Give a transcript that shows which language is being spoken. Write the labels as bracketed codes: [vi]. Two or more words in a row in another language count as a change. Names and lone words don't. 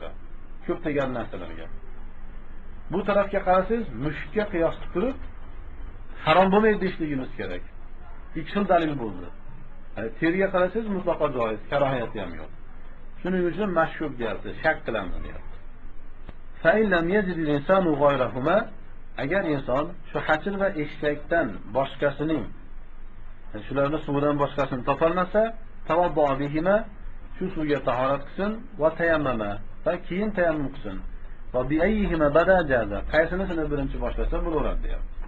[uz] Ko'p tegan narsalarga. Bu tarafga qarasangiz, mushukka qiyos qilib turib, harom bo'lmaydi deyishligimiz kerak. Ikki xil dalil bo'ldi. Yani terga qarasangiz mutlaqo joiz, karohiyati ham yo'q. Shuning uchun mashkuk deyapti, shak qilamiz deyapti. [ar] فإن لم يجد الإنسان غيرهما, [uz] agar inson shu hachir va eshakdan boshqasining, shularning suvidan boshqasini topolmasa, [ar] توضأ بهما, [uz] shu suvga tahorat qilsin [ar] وتيمم, [uz] va keyin tayammum qilsin. [ar] وبأيهما بدأ جاز, [uz] qaysinisini birinchi boshlasa bo'laveradi deyapti.